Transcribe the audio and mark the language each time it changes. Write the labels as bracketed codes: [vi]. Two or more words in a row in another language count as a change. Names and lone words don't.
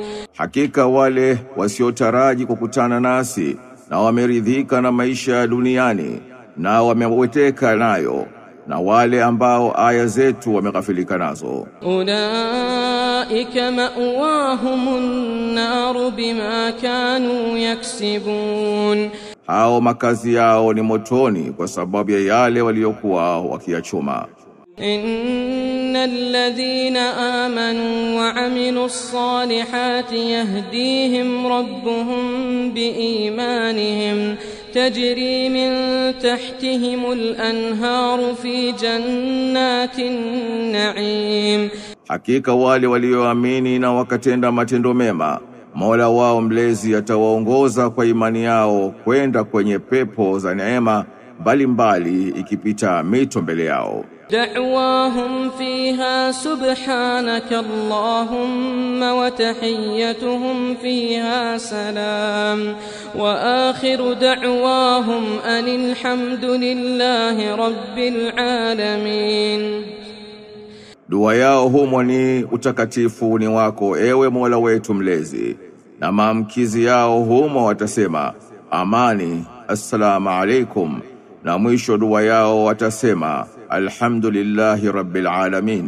[sw] Hakika wale wasiotaraji kukutana nasi na wameridhika na maisha duniani na wameweteka nayo na wale ambao aya zetu wameghafilika nazo. [ar] أولئك مأواهم النار بما كانوا يكسبون. [sw] Hao makazi yao ni motoni kwa sababu ya yale waliokuwa wakiyachuma. [ar] إن الذين آمنوا وعملوا الصالحات يهديهم ربهم بإيمانهم تجري من تحتهم الأنهار في جنات النعيم. [sw] Hakika wale walioamini na wakatenda matendo mema, Mola wao mlezi atawaongoza kwa imani yao kwenda kwenye pepo za neema mbalimbali ikipita mito mbele yao. [ar] دعواهم فيها سبحانك اللهم وتحيتهم فيها سلام وآخر دعواهم أن الحمد لله رب العالمين. [sw] Dua yao humo ni utakatifu ni wako ewe Mola wetu mlezi, na maamkizi yao humo watasema amani, [ar] السلام عليكم, [sw] na mwisho dua yao watasema [ar] الحمد لله رب العالمين.